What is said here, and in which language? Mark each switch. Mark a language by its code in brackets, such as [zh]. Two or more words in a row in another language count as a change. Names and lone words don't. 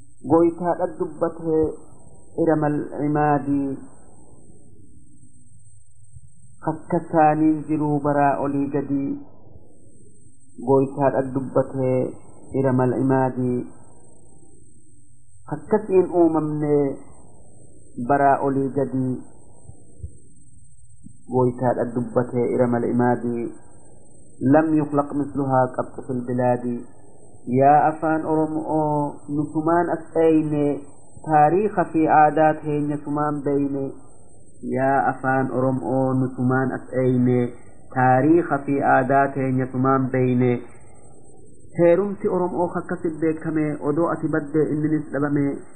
[om] Gooytaadha dubbatee iramal imaadii, Akka isaaniin jiruu baraa olii gadi gooytaadha dubbatee ira mal imaadii. Akkasiin uumamnee baraa olii gadi gooytaadha dubbatee ira mal imaadii. [ar] لم يخلق مثلها قط في البلاد. [om] Yaa afaan Oromoo, nutumaan as dhayne, taariikha fi aadaa teenya tumaan beyne. Yaa afaan Oromoo, nutumaan as dhayne, taariikha fi aadaa teenya tumaan beyne. Heerumti Oromoo akkasi beekame, odoo ati baddee inninis dhabame.